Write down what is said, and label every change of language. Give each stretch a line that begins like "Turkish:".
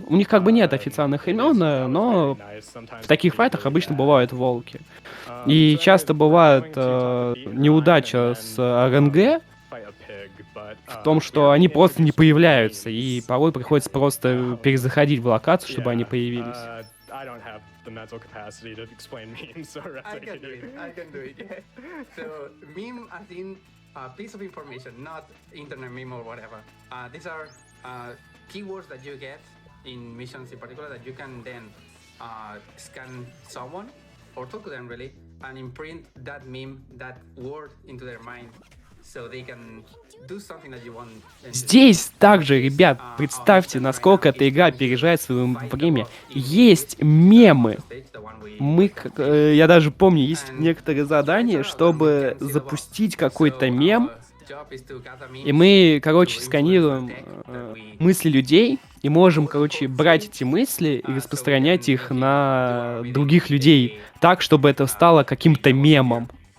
Russian: У них как бы нет официальных имен, но в таких файтах обычно бывают волки. И часто бывает неудача с РНГ в том, что они просто не появляются, и порой приходится просто перезаходить в локацию, чтобы они появились.
English: The mental capacity to explain memes. So I can do it. Yeah. So meme as in a piece of information, not internet meme or whatever. These are keywords that you get in missions in particular that you can then scan someone or talk to them really and imprint that meme, that word into their mind. So they can do something that you want.
Russian: Здесь также, ребят, представьте, насколько эта игра опережает свое время. Есть мемы. Я даже помню, есть некоторые задания, чтобы запустить какой-то мем. И мы, короче, сканируем мысли людей и можем, короче, брать эти мысли и распространять их на других людей так, чтобы это стало каким-то мемом.